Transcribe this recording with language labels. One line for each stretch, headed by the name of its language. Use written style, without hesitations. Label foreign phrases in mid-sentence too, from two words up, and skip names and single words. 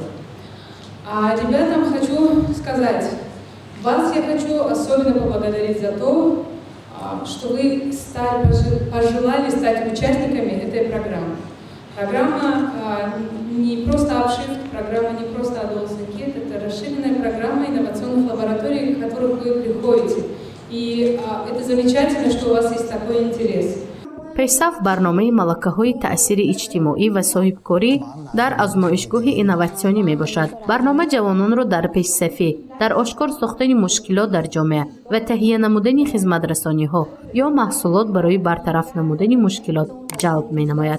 Russian: А ребятам хочу сказать, вас я хочу особенно поблагодарить за то, что вы пожелали стать участниками этой программы. Программа не просто обшивка, программа не просто Adolescent Kit, это расширенная программа инновационных лабораторий, в которых вы приходите. И это замечательно, что у вас есть такой интерес.
Tajik: пешсаф барномаи малакаҳои таъсири иҷтимоӣ ва соҳибкорӣ дар азмоишгоҳи инноватсионӣ мебошад. барнома ҷавононро дар пешсафӣ, дар ошкор сохтани мушкилот дар ҷомеа ва таҳия намудани хизматрасониҳо ё маҳсулот барои бартараф намудани мушкилот ҷалб менамояд.